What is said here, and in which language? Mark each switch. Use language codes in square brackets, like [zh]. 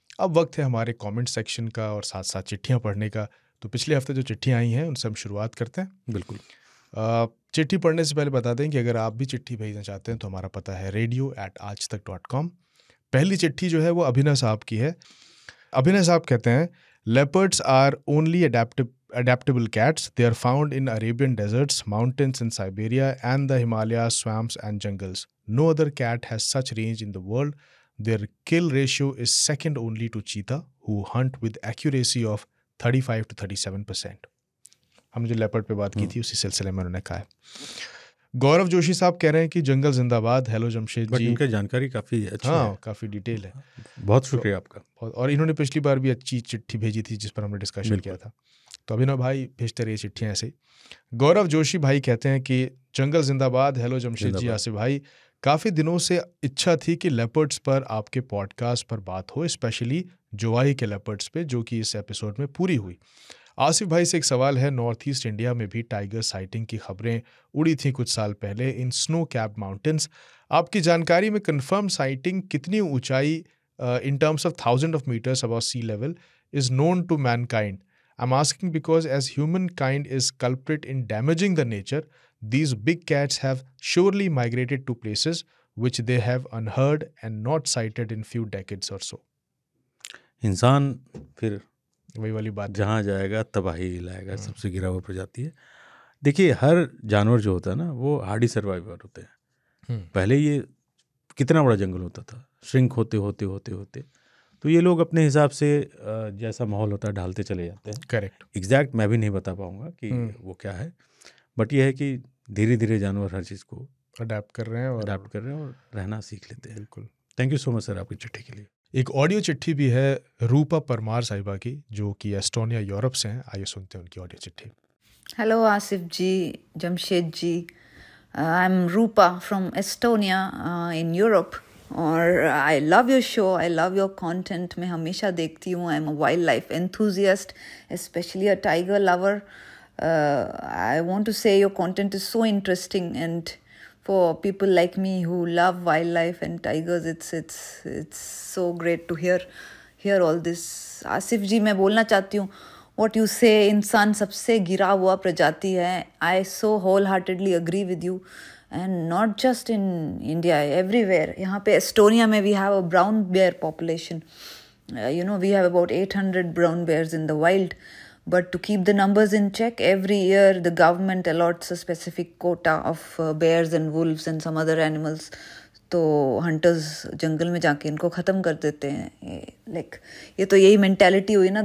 [hi] अब वक्त है हमारे कमेंट सेक्शन का और साथ साथ चिट्ठियां पढ़ने का। तो पिछले हफ्ते जो चिट्ठियां आई हैं उनसे हम शुरुआत करते हैं। बिल्कुल। चिट्ठी पढ़ने से पहले बता दें कि अगर आप भी चिट्ठी भेजना चाहते हैं तो हमारा पता है radio@aajtak.com। पहली चिट्ठी जो है वो अभिनव साहब की है। अभिनव साहब कहते हैं, [en] leopards are only adaptable cats. They are found in Arabian deserts, mountains in Siberia, and the Himalayas, swamps and jungles. No other cat has such range in the world. Their kill ratio is second only to cheetah, who hunt with accuracy of 35 to 37%. [hi] हमने जो leopard पे बात की थी उसी सिलसिले में उन्होंने कहा है। गौरव जोशी साहब कह रहे हैं कि जंगल जिंदाबाद। हेलो जमशेद [en] Butt [hi] जी। इनका जानकारी काफ़ी अच्छी है। हाँ, काफ़ी डिटेल है। बहुत शुक्रिया आपका। और इन्होंने पिछली बार भी अच्छी चिट्ठी भेजी थी जिस पर हमने डिस्कशन किया था। तो अभिनव भाई भेजते रहिए चिट्ठियाँ ऐसे। गौरव जोशी भाई कहते हैं कि जंगल जिंदाबाद। हेलो जमशेद जी, आसिफ भाई, काफ़ी दिनों से इच्छा थी कि लेपर्ड्स पर आपके पॉडकास्ट पर बात हो, स्पेशली जोवाई के लेपर्ड्स पे, जो कि इस एपिसोड में पूरी हुई। आसिफ भाई से एक सवाल है, नॉर्थ ईस्ट इंडिया में भी टाइगर साइटिंग की खबरें उड़ी थी कुछ साल पहले [en] In snow capped mountains. [hi] आपकी जानकारी में कंफर्म साइटिंग कितनी ऊंचाई [en] in terms of thousands of meters above sea level is known to mankind? I'm asking because as humankind is culprit in damaging the nature, these big cats have surely migrated to places which they have unheard and not sighted in few decades or so. [hi] इंसान फिर वही वाली बात है। जहाँ जाएगा तबाही लाएगा, सबसे गिरा हुआ प्रजाति है। देखिए, हर जानवर जो होता है ना वो हार्डी सर्वाइवर होते हैं। पहले ये कितना बड़ा जंगल होता था, श्रिंक होते होते होते होते तो ये लोग अपने हिसाब से जैसा माहौल होता है ढालते चले जाते हैं। करेक्ट। एग्जैक्ट मैं भी नहीं बता पाऊंगा कि वो क्या है, बट ये है कि धीरे धीरे जानवर हर चीज़ को अडेप्ट कर रहे हैं और रहना सीख लेते हैं। बिल्कुल। [en] thank you so much sir [hi] आपकी चिट्ठी के लिए। एक ऑडियो चिट्ठी भी है रूपा परमार साहिबा की, जो कि एस्टोनिया यूरोप से हैं। आइए सुनते हैं उनकी ऑडियो चिट्ठी। [en] Hello, Asif ji, Jamshed ji. I'm Rupa from Estonia in Europe. [hi] और [en] I love your show. I love your content. [hi] मैं हमेशा देखती हूँ. [en] I'm a wildlife enthusiast, especially a tiger lover. I want to say your content is so interesting, and for people like me who love wildlife and tigers, it's so great to hear all this. [hi] Asif जी, मैं बोलना चाहती हूँ, [en] what you say, [hi] इंसान सबसे गिरा हुआ प्रजाति है. [en] I so wholeheartedly agree with you. And not just in India, everywhere. [hi] यहाँ पे एस्टोनिया में [en] we have a brown bear population. We have about 800 brown bears in the wild. But to keep the numbers in check, every year the government allots a specific quota of bears and wolves and some other animals. [hi] तो hunters जंगल में जाके इनको ख़त्म कर देते हैं. Like ये तो यही mentality हुई ना.